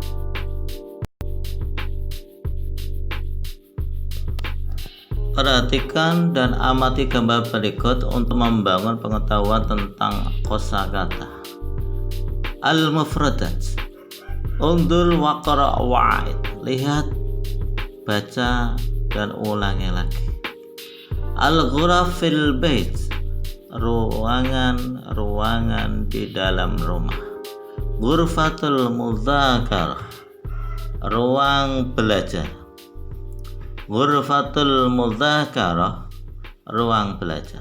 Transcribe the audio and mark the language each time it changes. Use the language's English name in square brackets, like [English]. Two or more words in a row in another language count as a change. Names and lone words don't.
[Indonesian] Perhatikan dan amati gambar berikut untuk membangun pengetahuan tentang kosakata. [Arabic] المفردات. انظر واقرأ وأعد. [Indonesian] Lihat, baca, dan ulangi lagi. [Arabic] الغرف في البيت. [Indonesian] Ruangan di dalam rumah. [Arabic] غرفة المذاكرة, [Indonesian] ruang belajar. [Arabic] غرفة المذاكرة, [Indonesian] ruang belajar.